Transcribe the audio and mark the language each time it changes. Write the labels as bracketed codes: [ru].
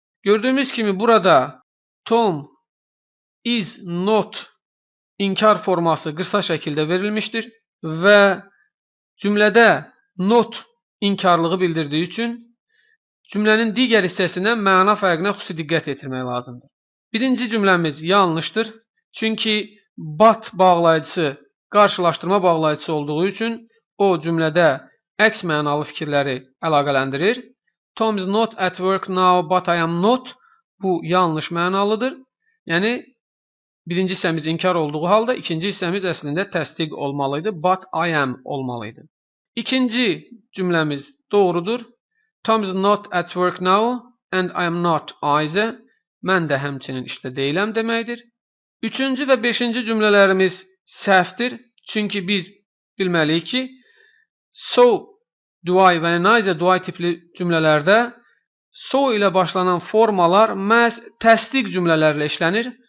[az] Gördüyümüz kimi burada [en] Tom is not [az] inkar forması qısa şəkildə verilmişdir və cümlədə not inkarlığı bildirdiyi üçün cümlənin digər hissəsinə məna fərqinə xüsusi diqqət yetirmək lazımdır. Birinci cümləmiz yanlışdır. Çünki but bağlayıcısı qarşılaşdırma bağlayıcısı olduğu üçün o cümlədə əks mənalı fikirləri əlaqələndirir. [en] Tom is not at work now, but I am not. [az] Bu yanlış mənalıdır. Yəni, birinci hissəmiz inkar olduğu halda, ikinci hissəmiz əslində təsdiq olmalıydı. [en] But I am [az] olmalıydı. İkinci cümləmiz doğrudur. [en] Tom is not at work now and I am not either. [az] Mən də həmçinin işdə deyiləm deməkdir. Üçüncü və beşinci cümlələrimiz səhvdir. Çünki biz bilməliyik ki, [en] so do I [az] və [en] neither do I [az] tipli cümlələrdə so ilə başlanan formalar məhz təsdiq cümlələrlə işlənir.